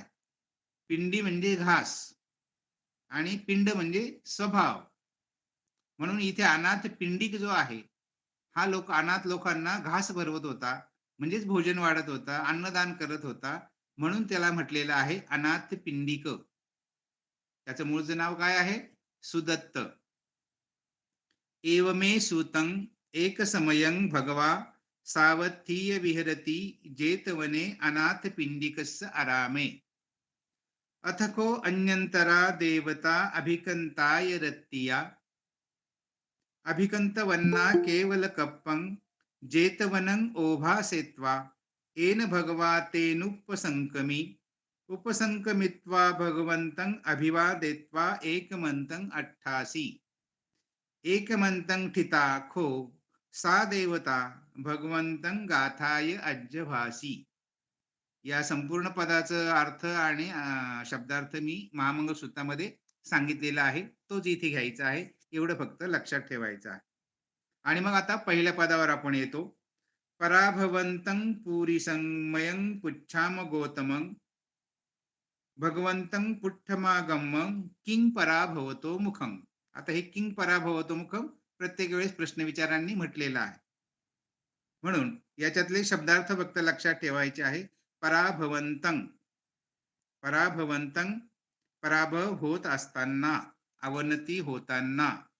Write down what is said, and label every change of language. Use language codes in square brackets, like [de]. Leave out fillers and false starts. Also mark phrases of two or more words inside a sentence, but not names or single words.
[mr] पिंडी म्हणजे घास आणि पिंड म्हणजे स्वभाव. म्हणून इथे अनाथ पिंडिक जो आहे, हा अनाथ लोकांना घास भरवत होता म्हणजेच भोजन वाढत होता, अन्नदान करत होता. म्हणून त्याला म्हटलेलं आहे अनाथ पिंडिक. त्याचं मूळचं नाव काय आहे? सुदत्त. [pi] एवमे सूतं एकसमयं भगवा सावत्थीय विहरति जेतवने अनाथपिंडिकस्य आरामे. अथको अन्यंतरा देवता अभिकंताय रत्तिया अभिकंतवन्ना केवल कप्पं जेतवनं ओभासेत्वा येन भगवा तेनुपसंकमी उपसंकमित्वा भगवन्तं अभिवादेत्वा एकमन्तं अट्ठासी एकमन्तं ठिता खो सा देवता भगवन्तं गाथाय अज्जभासी. [mr] या संपूर्ण पदाचा अर्थ आणि शब्दार्थ मी महामंगलसूत्रामध्ये सांगितलेला आहे. तोच इथे घ्यायचा आहे. एवढं फक्त लक्षात ठेवायचं आहे. आणि मग आता पहिल्या पदावर आपण येतो. [pi] पराभवन्तं पुरीसंमयं पुच्छाम गौतमं भगवन्तं पुट्ठमागमं किं पराभवतो मुखं. [mr] आता हे [pi] किंग पराभवतो मुखम [mr] प्रत्येक वेळेस प्रश्नविचारांनी म्हटलेलं आहे. म्हणून याच्यातले शब्दार्थ फक्त लक्षात ठेवायचे आहे. [pi] पराभवंतं, पराभवंतं [mr] पराभव होत असताना, अवनती होताना.